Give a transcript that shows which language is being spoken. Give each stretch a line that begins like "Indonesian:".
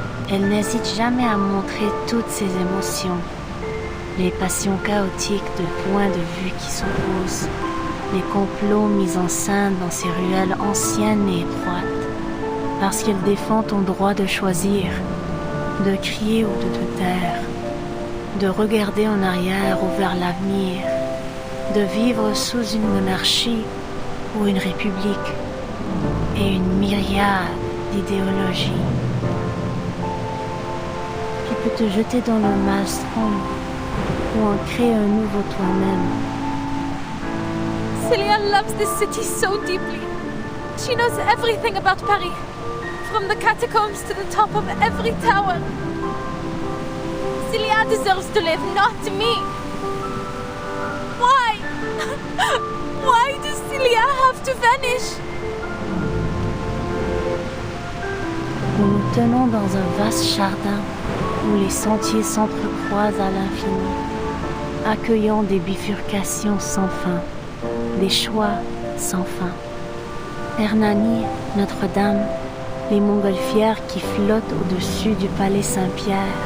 French: Elle n'hésite jamais à montrer toutes ses émotions, les passions chaotiques de points de vue qui s'opposent, les complots mis en scène dans ces ruelles anciennes et étroites, parce qu'elle défend ton droit de choisir, de crier ou de te taire, de regarder en arrière ou vers l'avenir, de vivre sous une monarchie ou une république, et une myriade d'idéologies. Tu peux te jeter dans le maelstrom ou en créer un nouveau toi-même.
English: Celia loves this city so deeply. She knows everything about Paris, from the catacombs to the top of every tower. Celia deserves to live, not me. Why? Why does Celia have to vanish?
French: Nous nous tenons dans un vaste jardin où les sentiers s'entrecroisent à l'infini, accueillant des bifurcations sans fin, des choix sans fin. Hernani, Notre-Dame, les montgolfières qui flottent au-dessus du palais Saint-Pierre.